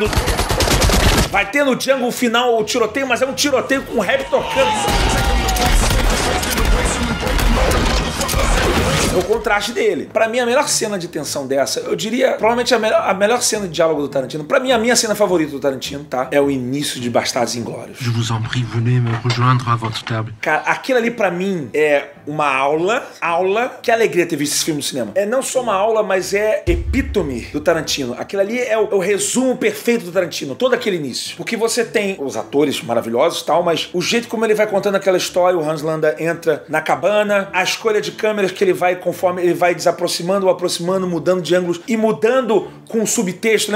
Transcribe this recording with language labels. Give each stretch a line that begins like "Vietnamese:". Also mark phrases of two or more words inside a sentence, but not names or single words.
Portuguese: Vai ter no Django o final o tiroteio, mas é um tiroteio com rap tocando. É o contraste dele. Pra mim, a melhor cena de tensão dessa, eu diria, provavelmente a melhor cena de diálogo do Tarantino, pra mim, a minha cena favorita do Tarantino, tá? É o início de Bastardos Inglórios.
French: Je vous en prie, venez me rejoindre à votre table.
Portuguese: Cara, aquilo ali pra mim é uma aula. Que alegria ter visto esse filme no cinema. É não só uma aula, mas é epítome do Tarantino. Aquilo ali é o resumo perfeito do Tarantino, todo aquele início. Porque você tem os atores maravilhosos e tal, mas o jeito como ele vai contando aquela história, o Hans Landa entra na cabana, a escolha de câmeras que ele vai, conforme ele vai desaproximando ou aproximando, mudando de ângulos e mudando com subtexto.